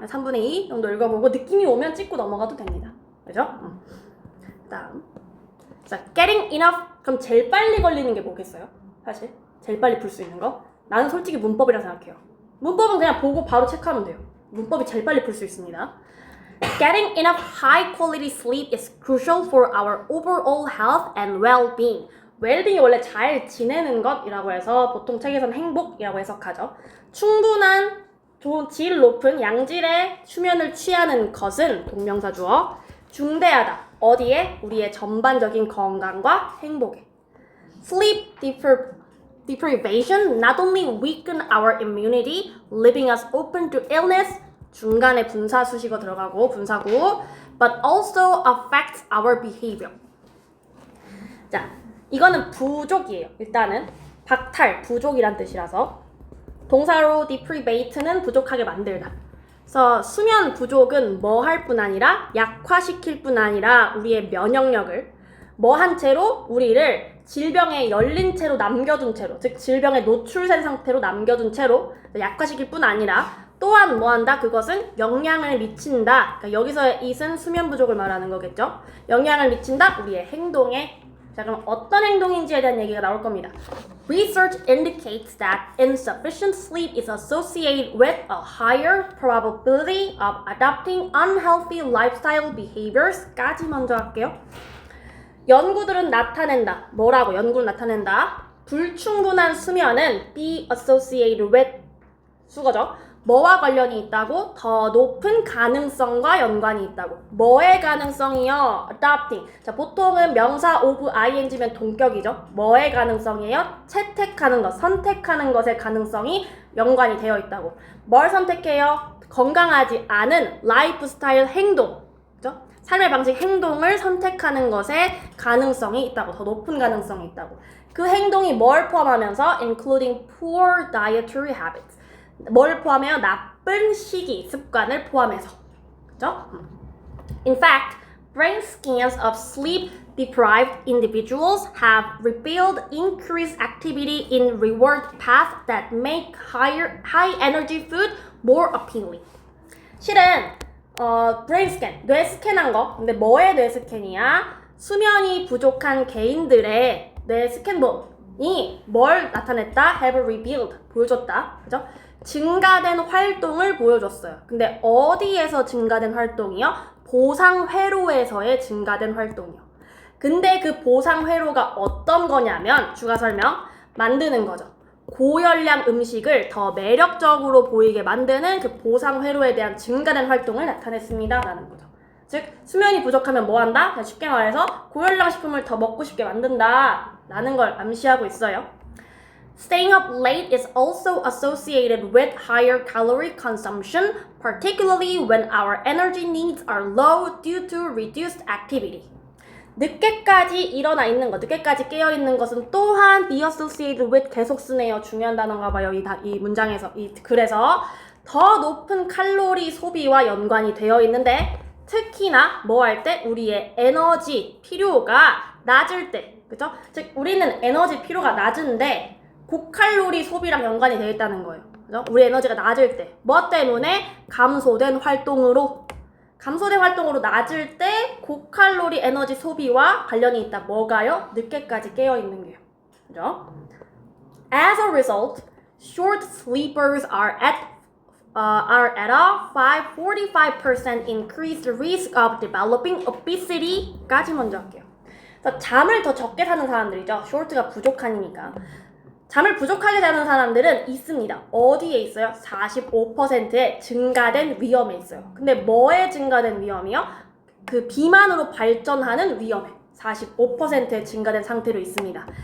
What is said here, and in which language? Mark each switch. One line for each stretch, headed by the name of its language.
Korean: 3분의 2 정도 읽어보고 느낌이 오면 찍고 넘어가도 됩니다. 그죠? 그 다음. 자,
English: getting enough.
Korean: 그럼 제일 빨리 걸리는 게 뭐겠어요? 사실. 제일 빨리 풀 수 있는 거? 나는 솔직히 문법이라 생각해요. 문법은 그냥 보고 바로 체크하면 돼요. 문법이 제일 빨리 풀 수 있습니다.
English: Getting enough high quality sleep is crucial for our overall health and well-being.
Korean: well-being이 원래 잘 지내는 것이라고 해서 보통 책에서는 행복이라고 해석하죠. 충분한 질 높은 양질의 수면을 취하는 것은 동명사 주어 중대하다. 어디에? 우리의 전반적인 건강과 행복에.
English: Sleep deprivation not only weaken our immunity, leaving us open to illness.
Korean: 중간에 분사 수식어 들어가고 분사구,
English: but also affects our behavior.
Korean: 자, 이거는 부족이에요. 일단은 박탈, 부족이란 뜻이라서 동사로 deprivate는 부족하게 만들다. 그래서 수면 부족은 뭐 할 뿐 아니라 약화시킬 뿐 아니라 우리의 면역력을 뭐 한 채로 우리를 질병에 열린 채로 남겨둔 채로, 즉 질병에 노출된 상태로 남겨둔 채로 약화시킬 뿐 아니라 또한 뭐한다? 그것은 영향을 미친다. 그러니까 여기서의 it은 수면 부족을 말하는 거겠죠. 영향을 미친다. 우리의 행동에. 자, 그럼 어떤 행동인지에 대한 얘기가 나올 겁니다.
English: Research indicates that insufficient sleep is associated with a higher probability of adopting unhealthy lifestyle behaviors
Korean: 까지 먼저 할게요. 연구들은 나타낸다. 뭐라고? 연구는 나타낸다. 불충분한 수면은
English: be associated with
Korean: 수거죠. 뭐와 관련이 있다고? 더 높은 가능성과 연관이 있다고. 뭐의 가능성이요? adopting. 자, 보통은 명사 of ing면 동격이죠. 뭐의 가능성이에요? 채택하는 것, 선택하는 것의 가능성이 연관이 되어 있다고. 뭘 선택해요? 건강하지 않은 라이프 스타일 행동. 그죠? 삶의 방식 행동을 선택하는 것에 가능성이 있다고. 더 높은 가능성이 있다고. 그 행동이 뭘 포함하면서
English: including poor dietary habits.
Korean: 뭘 포함해요? 나쁜 식이, 습관을 포함해서. 그죠?
English: In fact, brain scans of sleep deprived individuals have revealed increased activity in reward paths that make high energy food more appealing.
Korean: 실은 브레인 스캔, 뇌 스캔한 거. 근데 뭐의 뇌 스캔이야? 수면이 부족한 개인들의 뇌 스캔본이 뭘 나타냈다?
English: have revealed, 보여줬다.
Korean: 그죠? 증가된 활동을 보여줬어요. 근데 어디에서 증가된 활동이요? 보상회로에서의 증가된 활동이요. 근데 그 보상회로가 어떤 거냐면 추가 설명, 만드는 거죠. 고열량 음식을 더 매력적으로 보이게 만드는 그 보상회로에 대한 증가된 활동을 나타냈습니다 라는 거죠. 즉 수면이 부족하면 뭐 한다? 그냥 쉽게 말해서 고열량 식품을 더 먹고 싶게 만든다 라는 걸 암시하고 있어요.
English: Staying up late is also associated with higher calorie consumption, particularly when our energy needs are low due to reduced activity.
Korean: 늦게까지 일어나 있는 것, 늦게까지 깨어 있는 것은 또한
English: be associated with
Korean: 계속 쓰네요. 중요한 단어인가 봐요. 이 문장에서, 이 글에서 더 높은 칼로리 소비와 연관이 되어 있는데 특히나 뭐 할 때? 우리의 에너지 필요가 낮을 때, 그죠? 즉 우리는 에너지 필요가 낮은데 고칼로리 소비랑 연관이 되어 있다는 거예요. 그죠? 우리 에너지가 낮을 때, 뭐 때문에? 감소된 활동으로 낮을 때 고칼로리 에너지 소비와 관련이 있다. 뭐가요? 늦게까지 깨어있는 게요. 그죠?
English: As a result, short sleepers are at a 45% increased risk of developing obesity
Korean: 까지 먼저 할게요. 그래서 잠을 더 적게 자는 사람들이죠. short가 부족하니까. 잠을 부족하게 자는 사람들은 있습니다. 어디에 있어요? 45%의 증가된 위험에 있어요. 근데 뭐에 증가된 위험이요? 그 비만으로 발전하는 위험에 45%의 증가된 상태로 있습니다.